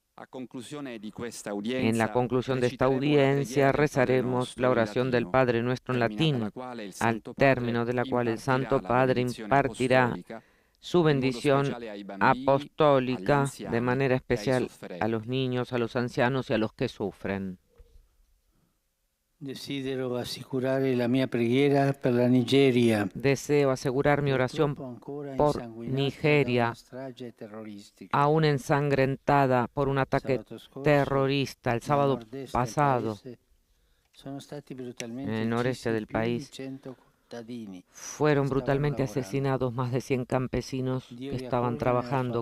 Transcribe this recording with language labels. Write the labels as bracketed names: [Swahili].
[Spanish] En la conclusión de esta audiencia rezaremos la oración del Padre Nuestro en latín, al término de la cual el Santo Padre impartirá su bendición apostólica de manera especial a los niños, a los ancianos y a los que sufren. [Italian] Desidero assicurare la mia preghiera per la Nigeria. [Spanish] Deseo asegurar mi oración por Nigeria, aún ensangrentada por un ataque terrorista. El sábado pasado, en el noreste del país, fueron brutalmente asesinados más de 100 campesinos que estaban trabajando.